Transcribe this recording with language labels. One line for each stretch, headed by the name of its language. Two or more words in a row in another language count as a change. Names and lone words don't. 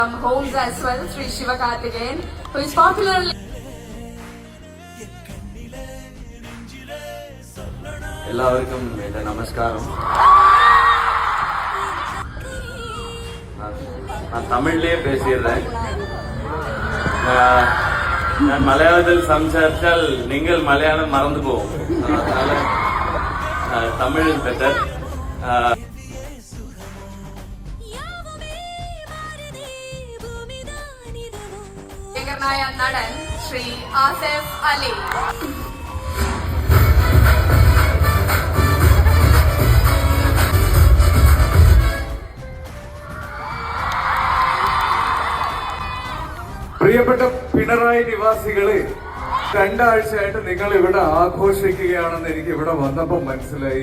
English: Holds as well, Sri Sivakarthikeyan, who is popularly.
Malayalam: എല്ലാവർക്കും എൻ്റെ നമസ്കാരം.
Tamil: நான் தமிழ்லயே பேசிடுறேன். நான் மலையாளத்தில் சம்சாரித்தால் நீங்கள் மலையாளம் மறந்து போகும். அதனால தமிழ்
English: is better.
Malayalam: നടൻ ശ്രീ ആസിഫ് അലി. പ്രിയപ്പെട്ട പിണറായി നിവാസികളെ, 2 ആഴ്ചയായിട്ട് നിങ്ങൾ ഇവിടെ ആഘോഷിക്കുകയാണെന്ന് എനിക്ക് ഇവിടെ വന്നപ്പോൾ മനസ്സിലായി.